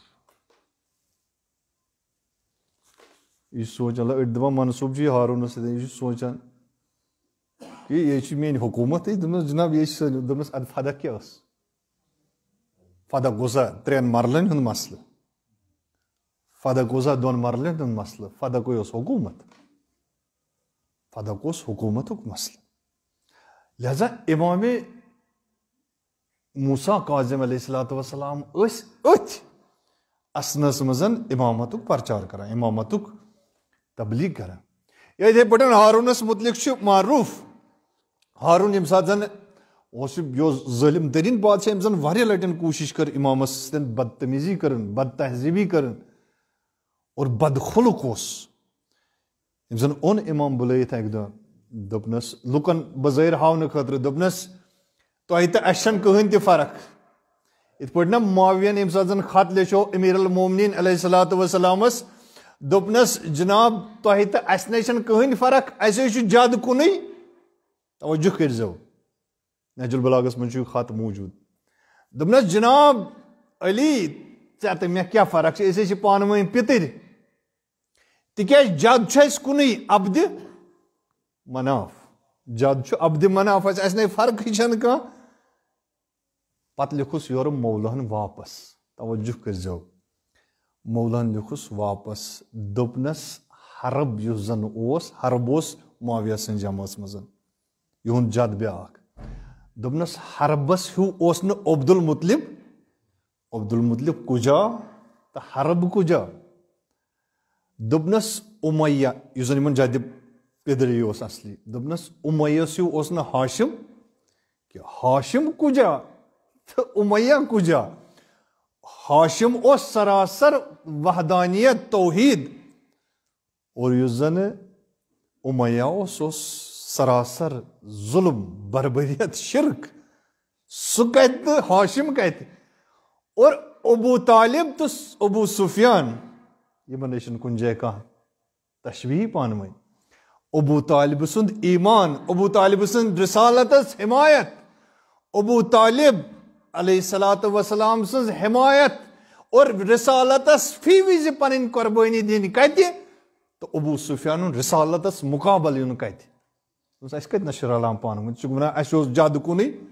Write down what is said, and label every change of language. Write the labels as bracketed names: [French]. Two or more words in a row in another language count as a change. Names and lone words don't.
[Kashmiri] یہِ چھُ سونٛچان أڑۍ دپان منصوٗب چھُ یہِ ہارونس سۭتۍ یہِ چھُ سونٛچان کہِ یہِ چھِ میٲنۍ حکوٗمتٕے دوٚپنس جناب یہِ چھِ دوٚپنس ادٕ فدق کیٛاہ ٲس فدق گوٚو سا 3 مرلن ہُنٛد مسلہٕ فدق اوسا دون مرلن ہند مسئلہ فدق حکومت فدق حکومت مسئلہ لہذا امام موسیٰ کاظم [Arabic] علیہ الصلوۃ [Kashmiri] والسلام اتھ اسنس مزن امامت پرچار کران امامت تبلیغ کران یتھے پٹن ہارونس متعلق معروف ہارون یم سات زن ظالم ترین بادشاہ یم زن واریاہ لٹن کوشش کر امامس سۭتۍ بدتمیزی کرن بد تہذیبی کرن اور بد خلق یم زن اون امام بلائت اکہ دۄہ دوٚپنس لُکن بظٲہر ہاونہٕ خٲطرٕ دوٚپنس تۄہہِ تہٕ اَسہِ چھنہٕ کٕہٕنۍ تہِ فرق یِتھ پٲٹھۍ نا معاویہن ییٚمہِ ساتہٕ زن خط لیٚچھو [Arabic] امیر المومنین علیہ الصلوۃ والسلامس [Kashmiri] دوٚپنس جناب تۄہہِ تہٕ اَسہِ نَے چھنہٕ کٕہٕنۍ فرق اَسہِ ہے چھُ جد کُنُے توجہ کٔرۍزیو نہج البلاغس منٛز چھُ یہِ خط موٗجوٗد دوٚپنس جناب علی ژےٚ تہٕ مےٚ کیٛاہ فرق چھِ أسۍ ہے چھِ پانہٕ ؤنۍ پِتٕرۍ تِکیٛازِ جد چھُ اَسہِ کُنُے عبدِ مناف جد چھُ عبدِ مناف اَسہِ نَے فرقٕے چھنہٕ کانٛہہ پتہٕ لیوٚکھُس یورٕ مولہن واپس توجہ کٔرۍزیو مولہن لیوٚکھُس واپس دوٚپنس حرب یُس زن اوس حرب اوس معاویہ سٕنٛزِ جمٲژ منٛز یِہُنٛد جد بیٛاکھ دوٚپنس حربس ہیوٗ اوس نہٕ عبدالمطلب کُجا تہٕ حرب کُجا دوٚپنس اُمیہ یُس زن یِمن جدِ پِدرٕے اوس اصلی دوٚپنس اُمیہس ہیوٗ اوس نہٕ ہاشم کینٛہہ ہاشم کُجا تہٕ اُمیہ کُجا ہاشم اوس سراسر وحدانیت توحید اور یُس زن اُمیہ اوس سراسر ظلم بربریت شرک سُہ کتہِ تہٕ ہاشم کتہِ اور ابو طالب تہٕ ابو سفیان یِمن نَے چھُنہٕ کُنہِ جایہِ کانٛہہ تشبیہ پانہٕ ؤنۍ ابو طالب سُنٛد ایمان ابو طالب سٕنٛز رسالتس حمایت ابو طالب [Arabic] علیہ الصلوۃ والسلام [Kashmiri] سٕنٛز حمایت اور رسالتس فی وِزِ پنٕنۍ قۄربٲنی دِنۍ کتہِ تہٕ ابو سفیانُن رسالتس مُقابل یُن کتہِ اَسہِ کتہِ نَس چھُ رلان پانہٕ ؤنۍ ژٕ چھُکھ وَنان اَسہِ اوس جد کُنُے